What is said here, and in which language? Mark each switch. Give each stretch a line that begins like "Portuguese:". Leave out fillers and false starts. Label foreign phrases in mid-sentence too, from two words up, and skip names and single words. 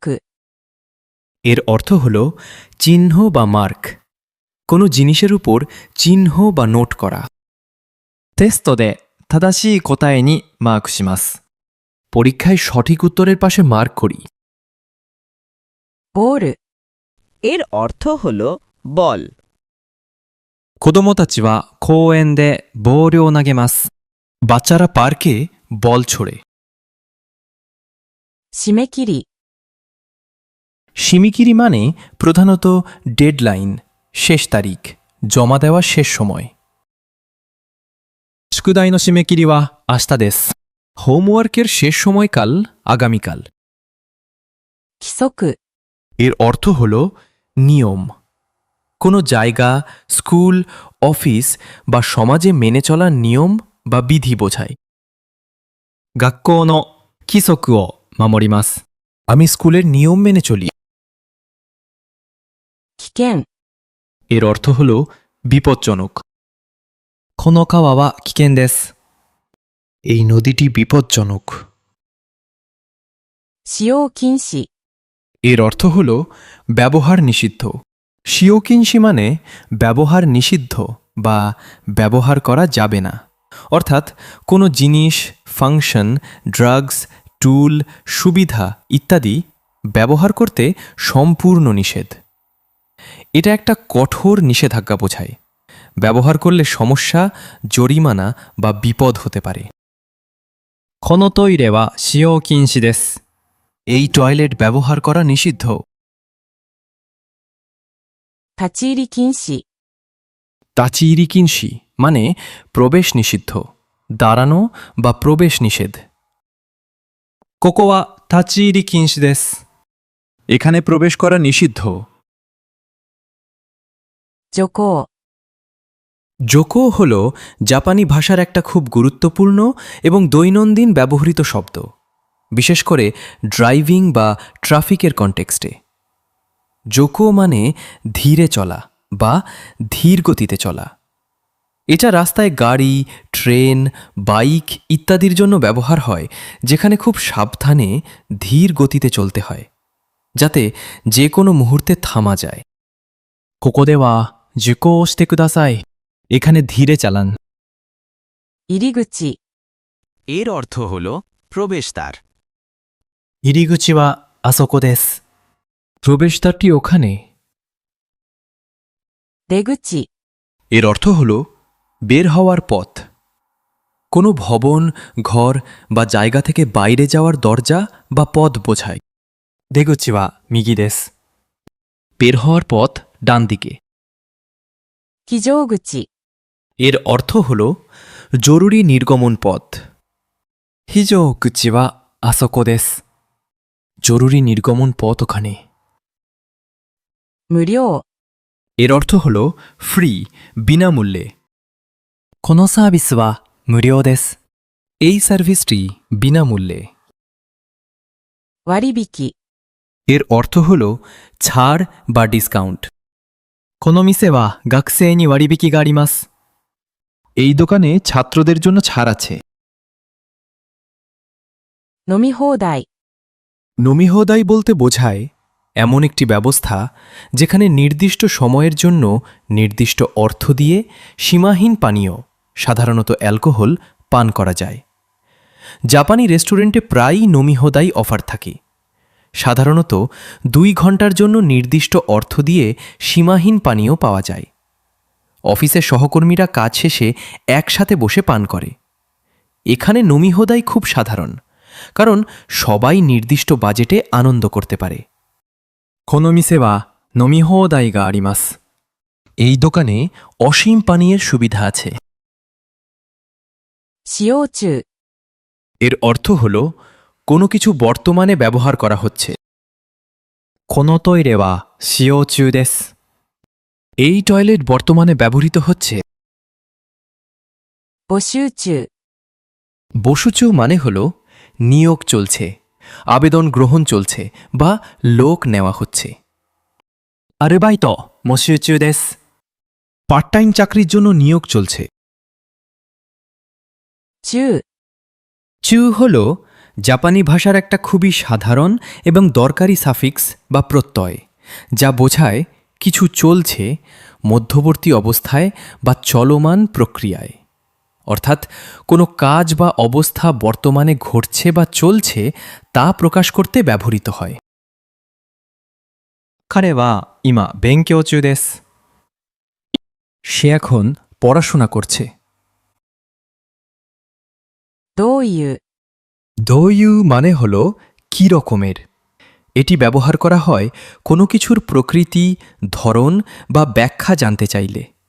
Bangla: এর অর্থ হল চিহ্ন বা মার্ক, কোনো জিনিসের উপর চিহ্ন বা নোট করা।
Japanese: テストで正しい答えにマークします。
Bangla: পরীক্ষায় সঠিক উত্তরের পাশে মার্ক করি।
Japanese: ボール。
Bangla: এর অর্থ হল বল।
Japanese: 子供たちは公園でボールを投げます。
Bangla: বাচ্চারা পার্কে বল ছোড়ে।
Japanese: 締め切り。
Bangla: শিমিকিরি মানে প্রধানত ডেডলাইন, শেষ তারিখ, জমা দেওয়ার শেষ সময়।
Japanese: 宿題の締め切りは明日です。
Bangla: হোমওয়ার্কের শেষ সময়কাল আগামীকাল।
Japanese: 規則。
Bangla: এর অর্থ হল নিয়ম। কোনো জায়গা, স্কুল, অফিস বা সমাজে মেনে চলার নিয়ম বা বিধি বোঝায়।
Japanese: 学校の規則を守ります。
Bangla: আমি স্কুলের নিয়ম মেনে চলি।
Japanese: 危険、
Bangla: এর অর্থ হল বিপজ্জনক।
Japanese: この川は危険です。
Bangla: এই নদীটি বিপজ্জনক।
Japanese: 使用禁止、
Bangla: এর অর্থ হল ব্যবহার নিষিদ্ধ। শিওকিনশি মানে ব্যবহার নিষিদ্ধ বা ব্যবহার করা যাবে না। অর্থাৎ কোনো জিনিস, ফাংশন, ড্রাগস, টুল, সুবিধা ইত্যাদি ব্যবহার করতে সম্পূর্ণ নিষেধ। এটা একটা কঠোর নিষেধাজ্ঞা বোঝায়। ব্যবহার করলে সমস্যা, জরিমানা বা বিপদ হতে পারে।
Japanese: このトイレは使用禁止です。
Bangla: এই টয়লেট ব্যবহার করা নিষিদ্ধ।
Japanese: 立ち入り禁止、立ち入り禁止
Bangla: মানে প্রবেশ নিষিদ্ধ, দাঁড়ানো বা প্রবেশ নিষেধ।
Japanese: ここは立ち入り禁止です。
Bangla: এখানে প্রবেশ করা নিষিদ্ধ।
Japanese: 徐行、
Bangla: জোকো হল জাপানি ভাষার একটা খুব গুরুত্বপূর্ণ এবং দৈনন্দিন ব্যবহৃত শব্দ, বিশেষ করে ড্রাইভিং বা ট্রাফিকের কনটেক্সটে। জোকো মানে ধীরে চলা বা ধীর গতিতে চলা। এটা রাস্তায় গাড়ি, ট্রেন, বাইক ইত্যাদির জন্য ব্যবহার হয়, যেখানে খুব সাবধানে ধীর গতিতে চলতে হয়, যাতে যে কোনো মুহূর্তে থামা যায়।
Japanese: ここでは受講してください。
Bangla: এখানে ধীরে চালান।
Japanese: 入り口、
Bangla: এর অর্থ হল প্রবেশদ্বার।
Japanese: 入り口はあそこです。
Bangla: প্রবেশদ্বারটি ওখানে।
Japanese: 出口、
Bangla: এর অর্থ হল বের হওয়ার পথ। কোনো ভবন, ঘর বা জায়গা থেকে বাইরে যাওয়ার দরজা বা পথ বোঝায়।
Japanese: 出口は右です。
Bangla: বের হওয়ার পথ ডান দিকে।
Japanese: 非常口、
Bangla: এর অর্থ হল জরুরি নির্গমন পথ।
Japanese: 非常口はあそこです。
Bangla: জরুরি নির্গমন পথ ওখানে।
Japanese: 無料、
Bangla: এর অর্থ হল ফ্রি, বিনামূল্যে।
Japanese: このサービスは無料です。
Bangla: এই সার্ভিসটি বিনামূল্যে।
Japanese: 割引、
Bangla: এর অর্থ হল ছাড় বা ডিসকাউন্ট।
Japanese: この店は学生に割引があります。
Bangla: এই দোকানে ছাত্রদের জন্য ছাড় আছে।
Japanese: 飲み放題、
Bangla: নমিহোদাই বলতে বোঝায় এমন একটি ব্যবস্থা যেখানে নির্দিষ্ট সময়ের জন্য নির্দিষ্ট অর্থ দিয়ে সীমাহীন পানীয়, সাধারণত অ্যালকোহল, পান করা যায়। জাপানি রেস্টুরেন্টে প্রায়ই নমিহোদাই অফার থাকে। সাধারণত 2 ঘন্টার জন্য নির্দিষ্ট অর্থ দিয়ে সীমাহীন পানীয় পাওয়া যায়। অফিসের সহকর্মীরা কাজ শেষে একসাথে বসে পান করে। এখানে নমিহোদাই খুব সাধারণ, কারণ সবাই নির্দিষ্ট বাজেটে আনন্দ করতে পারে।
Japanese: この店は飲み放題があります。
Bangla: এই দোকানে অসীম পানীয়ের সুবিধা আছে।
Japanese: 使用中、
Bangla: এর অর্থ হল কোনো কিছু বর্তমানে ব্যবহার করা হচ্ছে।
Japanese: このトイレは使用中です。
Bangla: এই টয়লেট বর্তমানে ব্যবহৃত হচ্ছে।
Japanese: 募集中、
Bangla: বসুচু মানে হল নিয়োগ চলছে, আবেদন গ্রহণ চলছে বা লোক নেওয়া হচ্ছে।
Japanese: アルバイト募集中です。
English: part time
Bangla: চাকরির জন্য নিয়োগ চলছে।
Japanese: 中、
Bangla: চু হল জাপানি ভাষার একটা খুবই সাধারণ এবং দরকারি সাফিক্স বা প্রত্যয়, যা বোঝায় কিছু চলছে, মধ্যবর্তী অবস্থায় বা চলমান প্রক্রিয়ায়। অর্থাৎ কোনো কাজ বা অবস্থা বর্তমানে ঘটছে বা চলছে তা প্রকাশ করতে ব্যবহৃত হয়।
Japanese: 彼は今勉強中です。
Bangla: সে এখন পড়াশোনা করছে।
Japanese: どういう、
Bangla: দোয়ু মানে হল কি রকমের। এটি ব্যবহার করা হয় কোনো কিছুর প্রকৃতি, ধরন বা ব্যাখ্যা জানতে চাইলে।